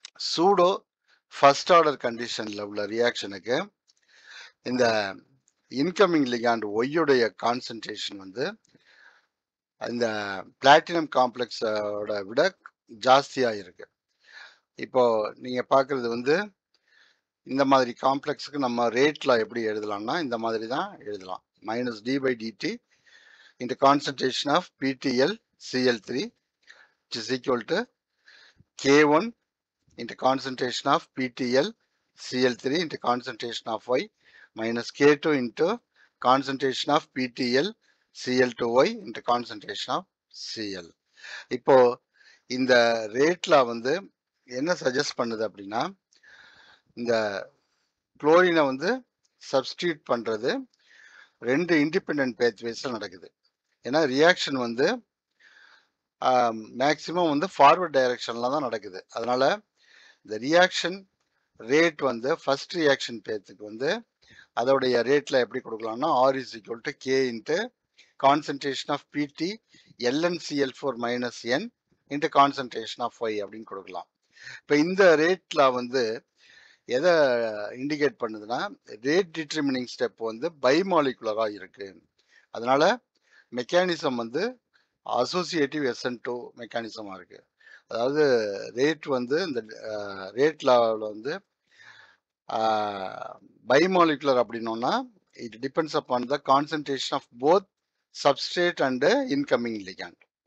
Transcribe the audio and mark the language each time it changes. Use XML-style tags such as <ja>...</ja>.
<ta>Pseudo first order கண்டிஷன்ல உள்ள ரியாக்ஷனுக்கு இந்த இன்கமிங் லிகாண்ட் ஒய்யுடைய கான்சன்ட்ரேஷன் வந்து இந்த பிளாட்டினம் காம்ப்ளெக்ஸோட விட ஜாஸ்தியா இருக்கு. இப்போ நீங்க பாக்குறது வந்து இந்த மாதிரி காம்ப்ளெக்ஸுக்கு நம்ம ரேட்ல எப்படி எழுதலாம்னா இந்த மாதிரி தான் எழுதலாம்.</ta> <en>-d/dt into concentration of PTL Cl3 which is equal to K1 into concentration of PTL Cl3 into concentration of Y minus K2 into concentration of PTL Cl2Y into concentration of Cl.</en> <ta>இப்போ இந்த ரேட்ல வந்து என்ன suggest பண்ணுது அப்படின்னா இந்த குளோரினை வந்து substitute பண்றது ரெண்டு இண்டிபெண்டன்ட் பேத்வேஸ்ல நடக்குது. ஏன்னா ரியாக்ஷன் வந்து மேக்சிமம் வந்து ஃபார்வர்ட் டைரக்ஷன்ல தான் நடக்குது. அதனால இந்த ரியாக்ஷன் ரேட் வந்து ஃபர்ஸ்ட் ரியாக்ஷன் பேத்துக்கு வந்து அதோடைய ரேட்ல எப்படி கொடுக்கலாம்னா</ta> <en>R is equal to K into concentration of PT LnCl4 minus N into concentration of Y</en> <ta>அப்படின்னு கொடுக்கலாம். இப்போ இந்த ரேட்ல வந்து எதை இண்டிகேட் பண்ணுதுன்னா ரேட் டிட்டர்மினிங் ஸ்டெப் வந்து பைமாலிகுலரா இருக்கு. அதனால மெக்கானிசம் வந்து அசோசியேட்டிவ் SN2 மெக்கானிசமா இருக்கு. அதாவது ரேட் வந்து இந்த ரேட் லெவலில் வந்து bimolecular அப்படின்னோம்னா</ta> <en>It depends upon the concentration of both substrate and incoming ligand.</en>